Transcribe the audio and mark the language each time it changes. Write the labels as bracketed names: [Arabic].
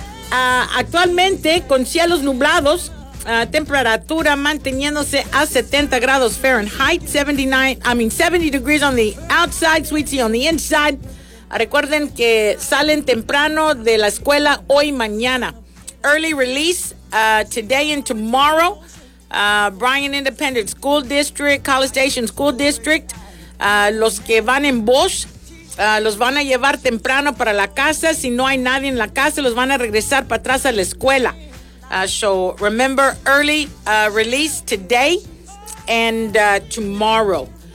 [Spanish] Actualmente con cielos nublados, temperatura manteniéndose a 70 grados Fahrenheit, [English] 70 degrees on the outside, sweet tea on the inside. [Spanish] Recuerden que salen temprano de la escuela hoy, mañana. [English] Early release today and tomorrow. Bryan Independent School District, College Station School District. [Spanish] Los que van en bus los van a llevar temprano para la casa. Si no hay nadie en la casa, los van a regresar para atrás a la escuela. [English] So remember, early release today and tomorrow.